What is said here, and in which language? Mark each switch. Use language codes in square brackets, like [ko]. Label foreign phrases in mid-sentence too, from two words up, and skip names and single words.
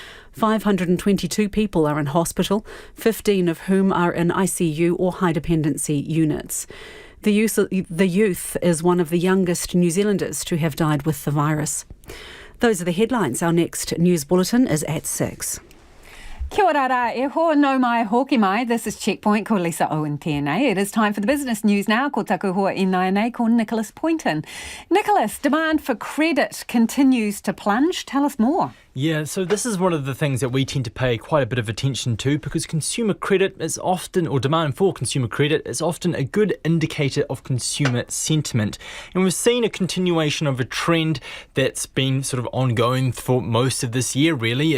[en] 522 people are in hospital, 15 of whom are in ICU or high dependency units. The youth is one of the youngest New Zealanders to have died with the virus. Those are the headlines. Our next news bulletin is at 6. [mi] Kia ora rā, e hoa no mai hoki mai. [en] This is Checkpoint, [mi] ko Lisa Owen tēnei. [en] It is time for the business news now. [mi] Ko taku hoa I nai nei, ko Nicholas Poynton. [en] Nicholas, demand for credit continues to plunge. Tell us more. Yeah, so this is one of the things that we tend to pay quite a bit of attention to because consumer credit is often, or demand for consumer credit is often a good indicator of consumer sentiment. And we've seen a continuation of a trend that's been sort of ongoing for most of this year, really.